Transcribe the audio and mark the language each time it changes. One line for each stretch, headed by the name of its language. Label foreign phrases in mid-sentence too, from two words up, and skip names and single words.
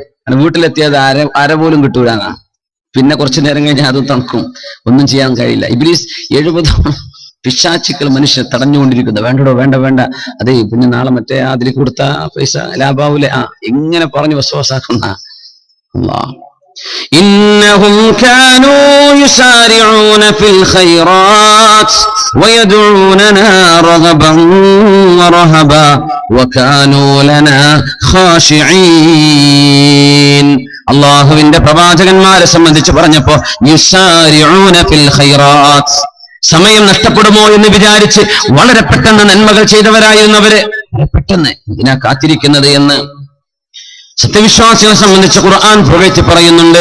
Malayalam: വീട്ടിലെത്തിയത് അര പോലും കിട്ടൂലാന്നാ. പിന്നെ കുറച്ചു നേരം കഴിഞ്ഞാൽ അത് തണുക്കും, ഒന്നും ചെയ്യാൻ കഴിയില്ല. ഇബ്ലീസ് 70 പിശാചുക്കൾ മനുഷ്യനെ തടഞ്ഞുകൊണ്ടിരിക്കുന്നത്. വേണ്ടടോ, വേണ്ട വേണ്ട, അതെ പിന്നെ നാളെ മറ്റേ അതിൽ കൊടുത്ത പൈസ ലാഭാവൂലെ, ഇങ്ങനെ പറഞ്ഞ് വസ്വാസാക്കുന്ന അല്ലാഹ്.
Arabic: إنهم كانوا يسارعون في الخيرات ويدعوننا رغبا ورهبا وكانوا لنا خاشعين.
Malayalam: അള്ളാഹുവിന്റെ പ്രവാചകന്മാരെ സംബന്ധിച്ച് പറഞ്ഞപ്പോ
Arabic: يسارعون في الخيرات,
Malayalam: സമയം നഷ്ടപ്പെടുമോ എന്ന് വിചാരിച്ച് വളരെ പെട്ടെന്ന് നന്മകൾ ചെയ്തവരായിരുന്നവര് പെട്ടെന്ന് ഇതിനാ കാത്തിരിക്കുന്നത് എന്ന് സത്യവിശ്വാസികളെ സംബന്ധിച്ച് ഖുർആൻ പുകഴ്ത്തി പറയുന്നുണ്ട്.